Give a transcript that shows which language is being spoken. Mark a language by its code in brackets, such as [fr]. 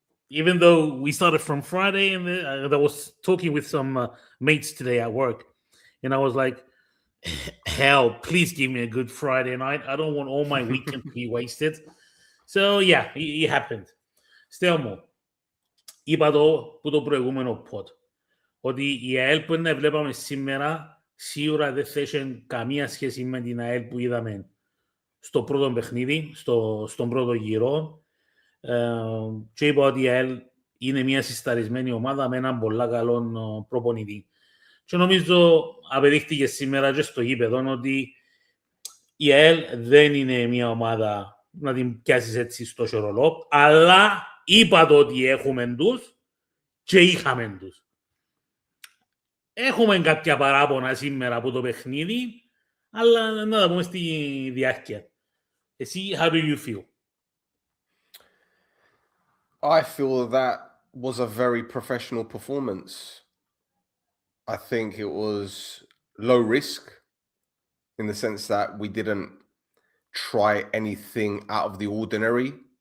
[en] Even though we started from Friday, and I was talking with some mates today at work, and I was like, hell, please give me a good Friday night. I don't want all my weekend to be wasted. So yeah, it happened. Still more. [el] Είπα το που το προηγούμενο pod, ότι η ΑΕΛ που είναι βλέπαμε σήμερα σίγουρα δεν θα έχει καμία σχέση με την ΑΕΛ που είδαμε στο πρώτο παιχνίδι, στον πρώτο γύρο. Και είπα ότι η ΑΕΛ είναι μια συσταρισμένη ομάδα με έναν πολλά καλό προπονητή. Και νομίζω απεδείχτηκε σήμερα και στο γήπεδο ότι η ΑΕΛ δεν είναι μια ομάδα να την πιάσεις έτσι στο σιωρολό, αλλά είπα το ότι έχουμε τους και είχαμε τους. Έχουμε κάποια παράπονα σήμερα από το παιχνίδι, αλλά να τα πούμε στη διάρκεια. Εσύ, [en] how do you feel? I feel that was a very professional performance. I think it was low risk in the sense that we didn't try anything out of the ordinary.